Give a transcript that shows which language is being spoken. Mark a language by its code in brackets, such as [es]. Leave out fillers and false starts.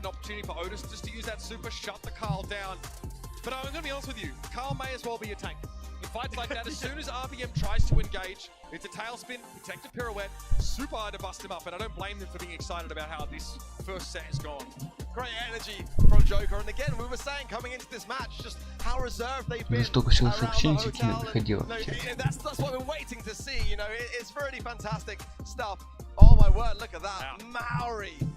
[en] An opportunity for Otis just to use that super, shut the Carl down. But I'm going to be honest with you, Carl may as well be a tank. In fights like that, as soon as RBM tries to engage, it's a tailspin, protected pirouette, super hard to bust him up, and I don't blame them for being excited about how this first set has gone. Great energy from Joker, and again, we were saying coming into this match, just how reserved they've been. [ru] Столько всего сообщений доходило. [en] That's what we're waiting to see. You know, it's really fantastic stuff. Oh my word, look at that, Maori.